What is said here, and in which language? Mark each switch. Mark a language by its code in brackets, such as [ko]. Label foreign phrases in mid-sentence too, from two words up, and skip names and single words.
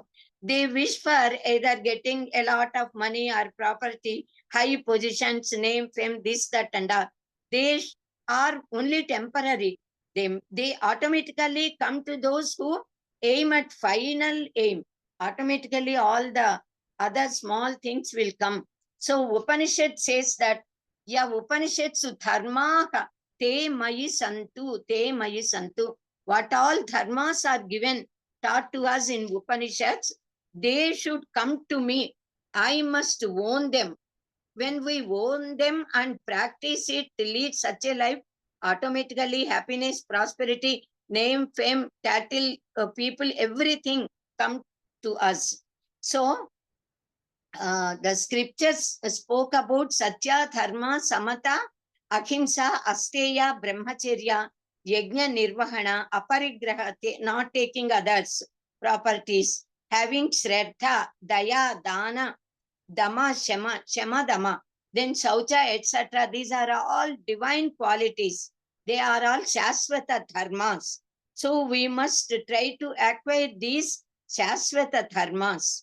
[en] They wish for either getting a lot of money or property, high positions, name, fame, this, that, and all. They are only temporary. They automatically come to those who aim at final aim. Automatically, all the other small things will come. So Upanishad says that [sa] या उपनिषत्सु धर्माः ते मयि सन्तु, ते मयि सन्तु. [en] What all dharmas are given, taught to us in Upanishads, they should come to me. I must own them. When we own them and practice it, lead such a life, automatically happiness, prosperity, name, fame, title, people, everything come to us. So, the scriptures spoke about Satya, Dharma, Samata, Ahimsa, Asteya, Brahmacharya, Yajna, Nirvahana, Aparigraha, not taking others' properties, having Shraddha, Daya, Dana, Dama, Shema, Shema, Dama, then Saucha, etc. These are all divine qualities. They are all [sa] Shasvata Dharmas. [en] So we must try to acquire these [sa] Shasvata Dharmas.